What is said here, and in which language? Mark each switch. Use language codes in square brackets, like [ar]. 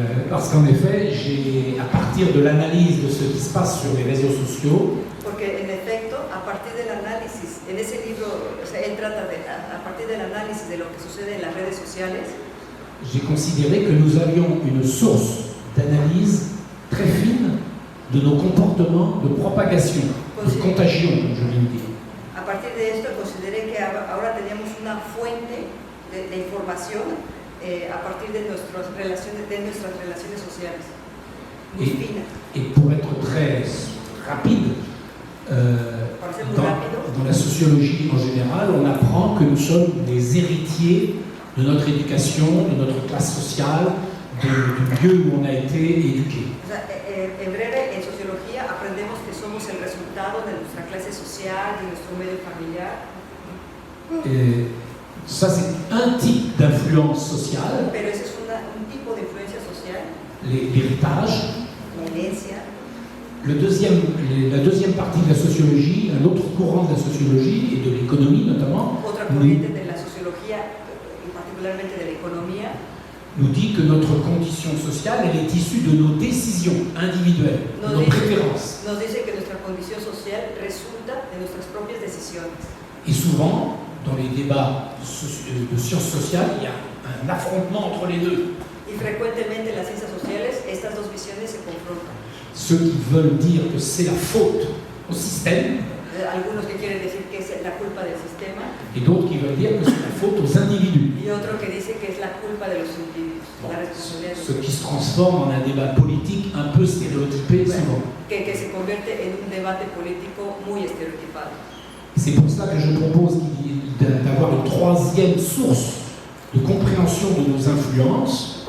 [fr] Parce qu'en effet, à partir de l'analyse de ce qui se passe sur les réseaux sociaux, [es] Porque en efecto, a partir del análisis, en ese libro, o sea, él trata de, a partir del análisis de lo que sucede en las redes sociales, [fr] j'ai considéré que nous avions une source d'analyse très fine de nos comportements de propagation, de contagion, comme je viens de dire. [es] a partir de esto consideré que ahora teníamos una fuente de información a partir de nuestras relaciones sociales, muy fina. [fr] Et pour être très rapide, dans la sociologie en général, on apprend que nous sommes des héritiers de notre éducation, de notre classe sociale, du lieu où on a été éduqué. [es] O sea, en breve, en sociología aprendemos que somos el resultado de nuestra clase social, de nuestro medio familiar. [fr] Et ça, c'est un type d'influence sociale, [es] Pero ese es un tipo de influencia social, [fr] l'héritage. [es] la herencia. [fr] La deuxième partie de la sociologie, un autre courant de la sociologie et de l'économie notamment, [es] Otra corriente de la sociología, y particularmente de la economía, [fr] nous dit que notre condition sociale, elle est issue de nos décisions individuelles, de nos préférences. [es] nos dice que nuestra condición social resulta de nuestras propias decisiones. [fr] Et souvent, dans les débats de sciences sociales, il y a un affrontement entre les deux. [es] Y frecuentemente en las ciencias sociales estas dos visiones se confrontan. [fr] Ceux qui veulent dire que c'est la faute au système, [es] Algunos que quieren decir que es la culpa del sistema [fr] et d'autres qui veulent dire que c'est la faute aux individus. [es] y otro que dice que es la culpa de los individuos, la responsabilidad de [fr] Ce qui se transforme en un débat politique un peu stéréotypé souvent. [es] que se convierte en un debate político muy estereotipado. [fr] C'est pour cela que je propose d'avoir une troisième source de compréhension de nos influences,